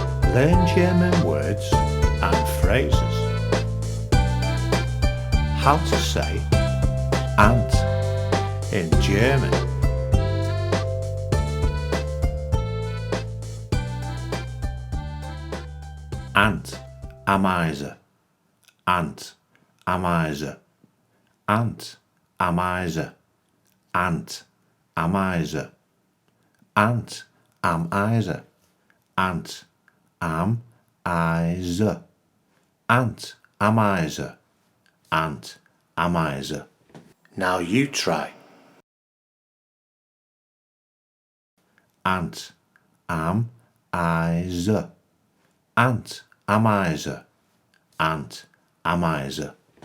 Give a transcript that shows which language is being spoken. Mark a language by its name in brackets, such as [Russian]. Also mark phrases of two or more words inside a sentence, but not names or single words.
[English] Learn German words and phrases. How to say ant in German. Ant, Ameise, ant, Ameise, ant, Ameise, ant, Ameise, ant, Ameise, ant, Ameise, ant, Ameise, ant, Ameise. Now you try. Ant, Ameise, ant, Ameise, ant, Ameise.